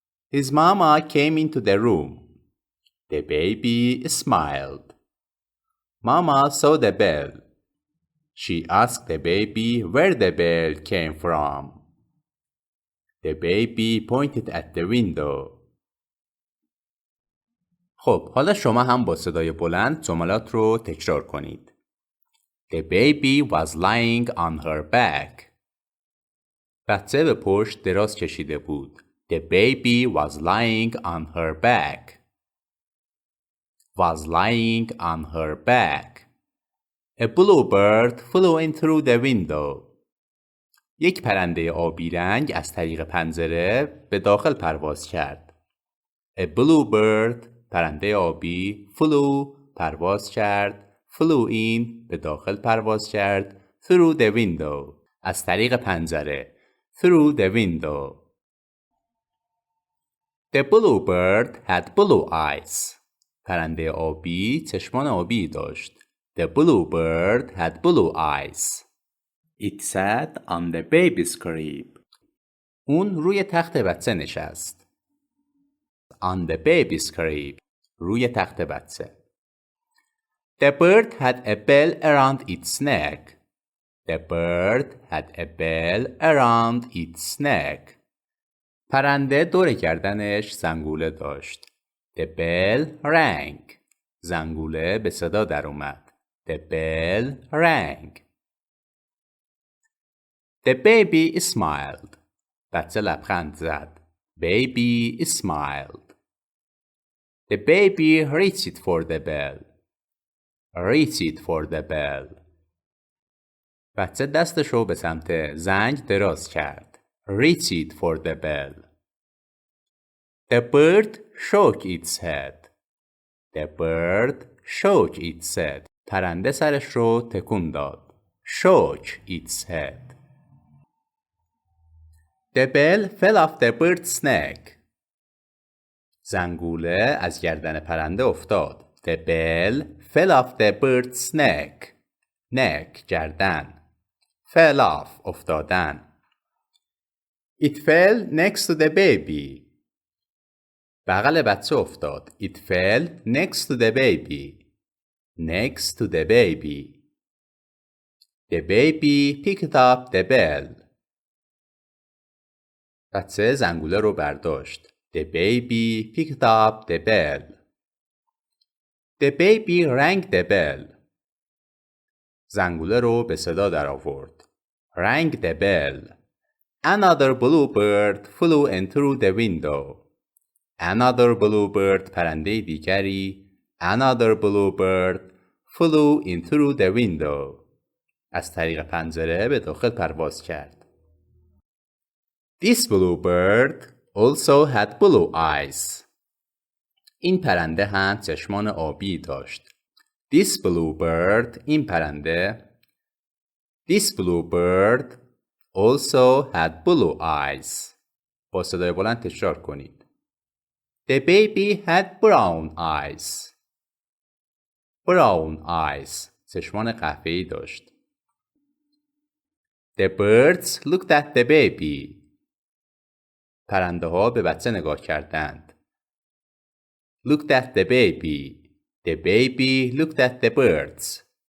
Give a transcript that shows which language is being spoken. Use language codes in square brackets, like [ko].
[en] His mama came into the room. The baby smiled. Mama saw the bell. She asked the baby where the bell came from. The baby pointed at the window. [fa] خب، حالا شما هم با صدای بلند جملات رو تکرار کنید. [en] The baby was lying on her back. [fa] بچه به پشت دراز کشیده بود. [en] The baby was lying on her back. Was lying on her back. A bluebird flew in through the window. [fa] یک پرنده آبی رنگ از طریق پنجره به داخل پرواز کرد. [en] A bluebird [fa] پرنده آبی flew پرواز کرد. [en] flew in [fa] به داخل پرواز کرد. [en] through the window [fa] از طریق پنجره. [en] through the window. The bluebird had blue eyes. [fa] پرنده آبی چشمان آبی داشت. [en] The bluebird had blue eyes. It sat on the baby's crib. [fa] اون روی تخت بچه نشست. [en] On the baby's crib. [fa] روی تخت بچه. [en] The bird had a bell around its neck. The bird had a bell around its neck. [fa] پرنده دور گردنش زنگوله داشت. [en] The bell rang. [fa] زنگوله به صدا در اومد. [en] The bell rang. The baby smiled. [fa] بچه لبخند زد. [en] Baby smiled. The baby reached for the bell. Reached for the bell. [fa] بچه دستشو به سمت زنگ دراز کرد. [en] Reached for the bell. The bird shook its head. The bird shook its head. [fa] پرنده سرش رو تکون داد. [en] Shook its head. The bell fell off the bird's neck. [fa] زنگوله از گردن پرنده افتاد. [en] The bell fell off the bird's neck. neck گردن. fell off افتادن. It fell next to the baby. [fa] بغل بچه افتاد. [en] It fell next to the baby. Next to the baby. The baby picked up the bell. [fa] بچه زنگوله رو برداشت. [en] The baby picked up the bell. The baby rang the bell. [fa] زنگوله رو به صدا در آورد. [en] Rang the bell. Another bluebird flew in through the window. Another bluebird [fa] پرنده دیگری. [en] Another bluebird flew in through the window. [fa] از طریق پنجره به داخل پرواز کرد. [en] This bluebird also had blue eyes. [fa] این پرنده هم چشمان آبی داشت. [en] This bluebird [fa] این پرنده. [en] This bluebird also had blue eyes. [fa] با صدای بلند تکرار کنید. [en] The baby had brown eyes. Brown eyes. [fa] چشمان قهوه‌ای داشت. [en] The birds looked at the baby. [fa] پرنده ها به بچه نگاه کردند. [en] Looked at the baby. The baby looked at the birds.